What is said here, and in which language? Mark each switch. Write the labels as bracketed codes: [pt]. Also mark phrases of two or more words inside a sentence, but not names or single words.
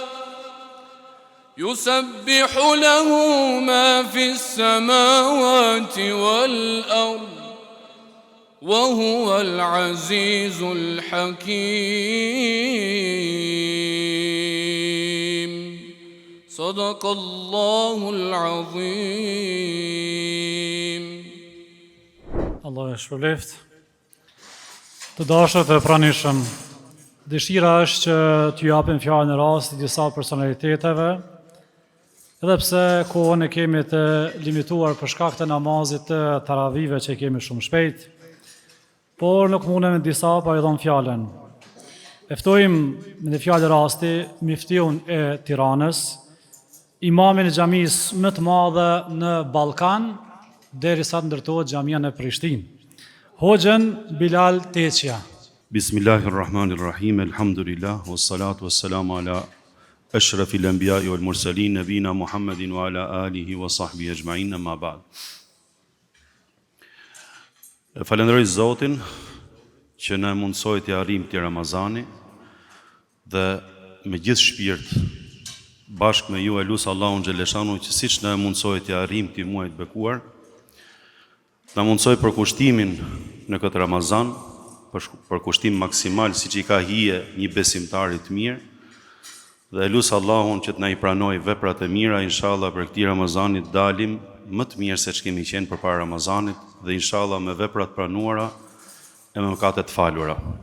[ar] يسبح له ما في السماوات والأرض وهو العزيز الحكيم. صدق الله العظيم. [sq] Allah e shpërbleft. Të dashur të pranishëm, dëshira është që t'ju japim fjalën e rastit disa personaliteteve, edhe pse kohën e kemi të limituar për shkak të namazit të taravive që kemi shumë shpejt, por nuk mundem disa pa i dhënë fjalën. E ftojmë në fjalë rasti miftiun e Tiranës, imamin e xhamisë më të madhe në Ballkan, derisa të ndërtohet xhamia në Prishtinë. Hoxhën Bilal Teqja. [ar] بسم الله الرحمن الرحيم، الحمد لله, والصلاة والسلام على أشرف الأنبياء والمرسلين، نبينا محمد وعلى آله وصحبه أجمعين، أما بعد. [sq] Falenderoj Zotin që na mundsoi të arrijmë këtë Ramazani dhe me gjithë shpirt bashkë me ju e lut Allahun xhaleshanu që siç na mundsoi të arrijmë këtë muaj të bekuar, na mundsoi për kushtimin në këtë Ramazan, për kushtim maksimal siç i ka hije një besimtar i të mirë, dhe lut Allahun që të na i pranoj veprat e mira, inshallah për këtë Ramazanit dalim më të mirë se ç'kemi qenë përpara Ramazanit dhe inshallah me veprat pranuara e me mëkatet falura.